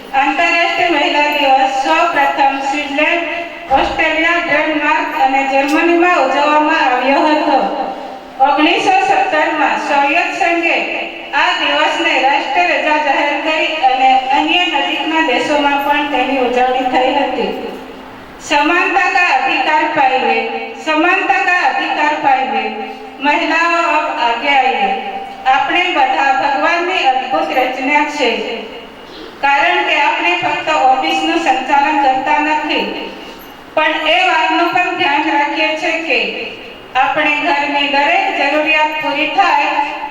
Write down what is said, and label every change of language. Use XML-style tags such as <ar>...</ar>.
<gu>આંતરરાષ્ટ્રીય મહિલા દિવસ સૌપ્રથમ સ્વિટ્ઝરલેન્ડ, ઓસ્ટ્રેલિયા, ડેનમાર્ક અને જર્મનીમાં ઉજવવામાં આવ્યો હતો. 1917માં સોવિયત સંઘે આ દિવસને રાષ્ટ્રીય રજા જાહેર કરી અને અન્ય નજીકના દેશોમાં પણ તેની ઉજવણી થઈ હતી.</gu> <hi>समानता का अधिकार पाइए, समानता का अधिकार पाइए, महिलाओं अब आगे आइए.</hi> <gu>આપણે બધા ભગવાનની અદ્ભુત રચના છે, કારણ કે આપણે ફક્ત ઓફિસનું સંચાલન કરતા નથી, પણ એ વાતનું પણ ધ્યાન રાખીએ છીએ કે આપણે ઘરની દરેક જરૂરિયાત પૂરી થાય.</gu>